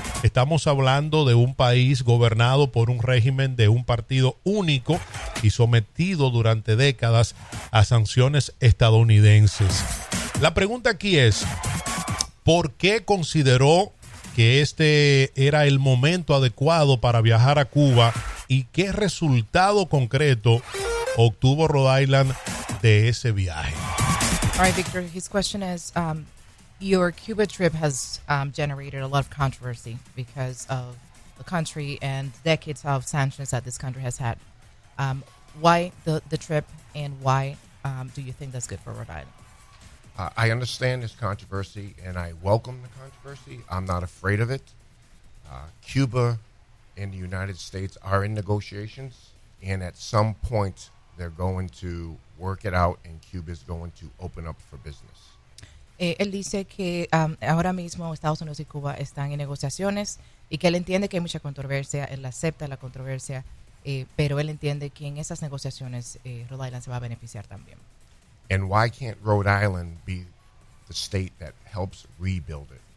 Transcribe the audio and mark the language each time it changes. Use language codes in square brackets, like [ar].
[es] Estamos hablando de un país gobernado por un régimen de un partido único y sometido durante décadas a sanciones estadounidenses. La pregunta aquí es, ¿por qué consideró que este era el momento adecuado para viajar a Cuba y qué resultado concreto obtuvo Rhode Island de ese viaje? [en] All right, Victor, his question is, your Cuba trip has generated a lot of controversy because of the country and decades of sanctions that this country has had. Why the trip and why do you think that's good for Rhode Island? I understand this controversy and I welcome the controversy. I'm not afraid of it. Cuba and the United States are in negotiations and at some point they're going to work it out and Cuba is going to open up for business. [es] Él dice que ahora mismo Estados Unidos y Cuba están en negociaciones y que él entiende que hay mucha controversia, él acepta la controversia, pero él entiende que en esas negociaciones Rhode Island se va a beneficiar también. [en] And why can't Rhode Island be the state that helps rebuild it?